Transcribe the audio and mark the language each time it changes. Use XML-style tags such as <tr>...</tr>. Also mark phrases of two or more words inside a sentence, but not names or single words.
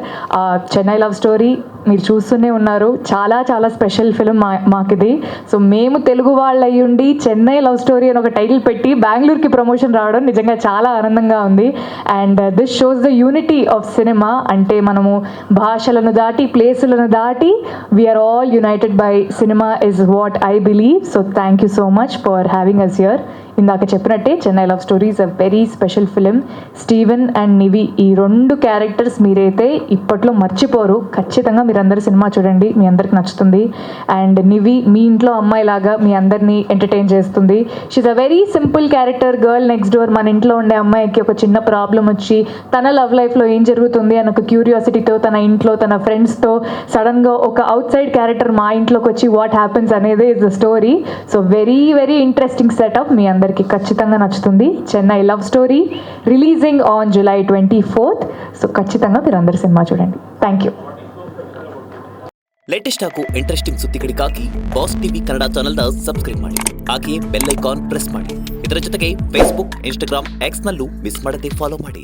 <te>చెన్నై లవ్ స్టోరీ మీరు చూస్తూనే ఉన్నారు. చాలా చాలా</te> <en>special film</en> <te>మాకిది. సో మేము తెలుగు వాళ్ళు అయ్యుండి చెన్నై లవ్ స్టోరీ అని ఒక టైటిల్ పెట్టి బెంగళూరుకి ప్రమోషన్ రావడం నిజంగా చాలా ఆనందంగా ఉంది.</te> <en>and this shows the unity of cinema.</en> <te>అంటే మనము భాషలను దాటి, ప్లేసులను దాటి,</te> <en>we're all united by cinema is what I believe. so thank you so much for having us here.</en> <te>ఇందాక చెప్పినట్టే</te> <en>Chennai Love Story is a very special film.</en> <te>స్టీవెన్ అండ్ నివి, ఈ 2 క్యారెక్టర్స్ మీరైతే ఇప్పట్లో మర్చిపోరు. ఖచ్చితంగా మీరందరూ సినిమా చూడండి, మీ అందరికి నచ్చుతుంది. అండ్ నివి మీ ఇంట్లో అమ్మాయిలాగా మీ అందరినీ ఎంటర్టైన్ చేస్తుంది.</te> <en>she's a very simple character, girl next door.</en> <te>మన ఇంట్లో ఉండే అమ్మాయికి ఒక చిన్న ప్రాబ్లం వచ్చి తన</te> <en>love life</en> <te>ఏం జరుగుతుంది అని ఒక క్యూరియాసిటీతో తన ఇంట్లో తన ఫ్రెండ్స్తో సడన్గా ఒక</te> <en>outside character</en> <te>మా ఇంట్లోకి వచ్చి</te> <en>what happens</en> <te>అనేది</te> <en>is the story. so very very interesting setup.</en> <te>మీ అందరికీ ఖచ్చితంగా నచ్చుతుంది.</te> <en>Chennai Love Story releasing on July 24th.</en> <te>సో ಖచ్చితంగా మీరు అందరు ಸಿನಿಮಾ చూడండి.</te> <en>thank you.</en> <kn>ಲೇಟೆಸ್ಟ್ ಹಾಗೂ ಇಂಟ್ರೆಸ್ಟಿಂಗ್ ಸುದ್ದಿಗಳಿಗಾಗಿ ಬಾಸ್ ಟಿವಿ ಕನ್ನಡ ಚಾನೆಲ್ನ ಸಬ್ಸ್ಕ್ರೈಬ್ ಮಾಡಿ, ಹಾಗೆಯೇ</kn> <en>bell icon press</en> <kn>ಮಾಡಿ. ಇದರ ಜೊತೆಗೆ ಫೇಸ್ಬುಕ್, ಇನ್ಸ್ಟಾಗ್ರಾಮ್, ಎಕ್ಸ್ನಲ್ಲೂ ಮಿಸ್ ಮಾಡದೆ ಫಾಲೋ ಮಾಡಿ.</kn>